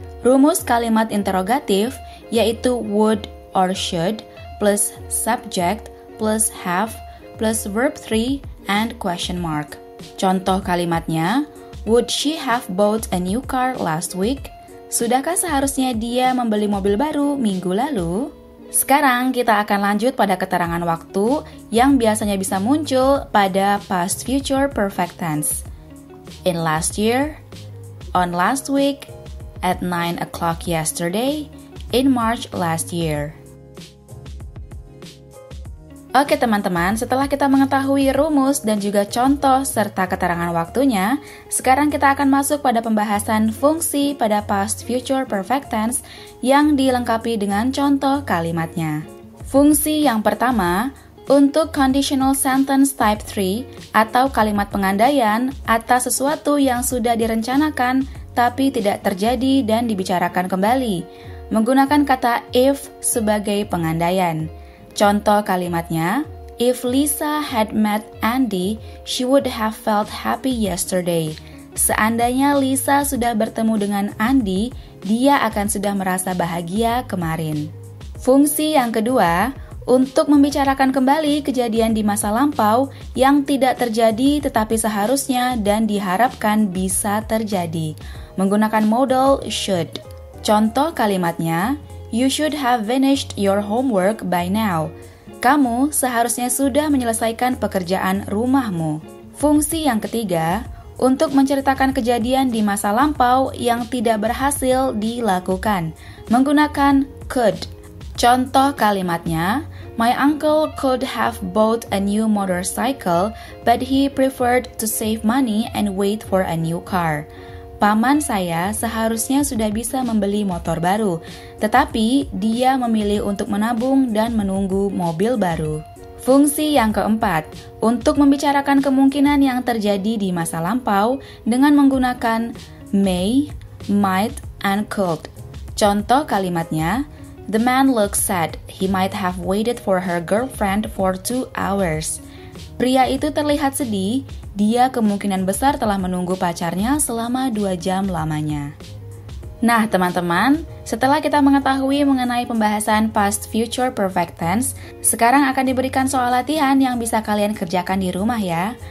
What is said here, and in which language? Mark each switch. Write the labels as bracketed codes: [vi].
[id] Rumus kalimat interrogatif, yaitu [en] would or should plus subject plus have plus verb 3 and question mark. [id] Contoh kalimatnya, [en] would she have bought a new car last week? [id] Sudahkah seharusnya dia membeli mobil baru minggu lalu? Sekarang kita akan lanjut pada keterangan waktu yang biasanya bisa muncul pada past, future, perfect tense. [en] In last year, on last week, at 9 o'clock yesterday, in March last year. [id] Oke teman-teman, setelah kita mengetahui rumus dan juga contoh serta keterangan waktunya, sekarang kita akan masuk pada pembahasan fungsi pada past, future, perfect tense yang dilengkapi dengan contoh kalimatnya. Fungsi yang pertama, untuk conditional sentence type 3 atau kalimat pengandaian atas sesuatu yang sudah direncanakan tapi tidak terjadi dan dibicarakan kembali, menggunakan kata if sebagai pengandaian. Contoh kalimatnya, [en] if Lisa had met Andy, she would have felt happy yesterday. [id] Seandainya Lisa sudah bertemu dengan Andy, dia akan sudah merasa bahagia kemarin. Fungsi yang kedua, untuk membicarakan kembali kejadian di masa lampau yang tidak terjadi tetapi seharusnya dan diharapkan bisa terjadi, menggunakan modal should. Contoh kalimatnya, [en] you should have finished your homework by now. [id] Kamu seharusnya sudah menyelesaikan pekerjaan rumahmu. Fungsi yang ketiga, untuk menceritakan kejadian di masa lampau yang tidak berhasil dilakukan, menggunakan could. Contoh kalimatnya, [en] my uncle could have bought a new motorcycle, but he preferred to save money and wait for a new car. [id] Paman saya seharusnya sudah bisa membeli motor baru, tetapi dia memilih untuk menabung dan menunggu mobil baru. Fungsi yang keempat, untuk membicarakan kemungkinan yang terjadi di masa lampau dengan menggunakan may, might, and could. Contoh kalimatnya, [en] the man looks sad. He might have waited for her girlfriend for 2 hours. [id] Pria itu terlihat sedih, dia kemungkinan besar telah menunggu pacarnya selama 2 jam lamanya. Nah teman-teman, setelah kita mengetahui mengenai pembahasan past, future, perfect tense, sekarang akan diberikan soal latihan yang bisa kalian kerjakan di rumah ya.